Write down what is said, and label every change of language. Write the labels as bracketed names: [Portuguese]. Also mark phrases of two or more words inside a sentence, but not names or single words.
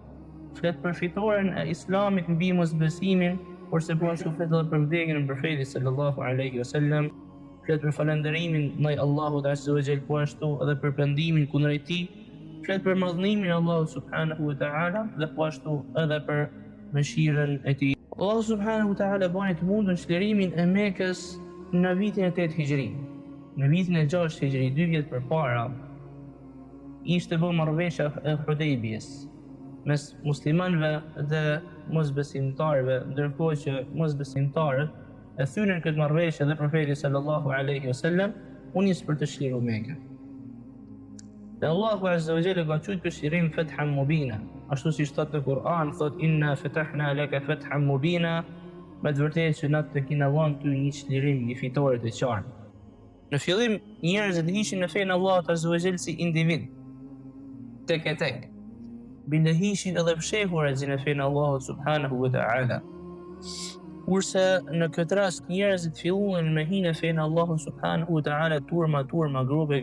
[Albanian] Flet për fitoren e Islamit mbi mosbesimin, porse po ashtu flet edhe për vdekjen e profetit [Arabic] صلى الله عليه وسلم. [Albanian] Flet për falënderimin ndaj Allahut [Arabic] عز وجل, [Albanian] po ashtu edhe për pendimin kundrejt tij. Flet për madhnimin e Allahut [Arabic] سبحانه وتعالى [Albanian] dhe po ashtu edhe për mëshirën e tij. Allahu [Arabic] سبحانه وتعالى [Albanian] bani të mundun çlirimin e Mekës në vitin e 8 Hijri. Në vitin e 6 Hijri, 2 vjet përpara, ishte bërë marrëveshja e Hudejbiyes mes muslimanëve dhe mosbesimtarëve, ndërkohë që mosbesimtarët e thynën këtë marrëveshje dhe profeti [Arabic] صلى الله عليه وسلم [Albanian] u nis për të çliruar Mekën. Dhe Allahu [Arabic] عز وجل [Albanian] ka thënë për çlirim [Arabic] فتحا مبينا, [Albanian] ashtu siç thot në Kur'an, thot [Arabic] إنا فتحنا لك فتحا مبينا, [Albanian] me të vërtetë që na të kena dhënë ty një çlirim, një fitore të qartë. Në fillim njerëzit ishin në fenë Allahut [Arabic] عز وجل [Albanian] si individ, tek e tek. Bilehishin edhe fshehur në fenë Allahut [Arabic] سبحانه وتعالى. [Albanian] Kurse në këtë rast njerëzit filluan me hinë fenë Allahut [Arabic] سبحانه وتعالى [Albanian] turma, grupe.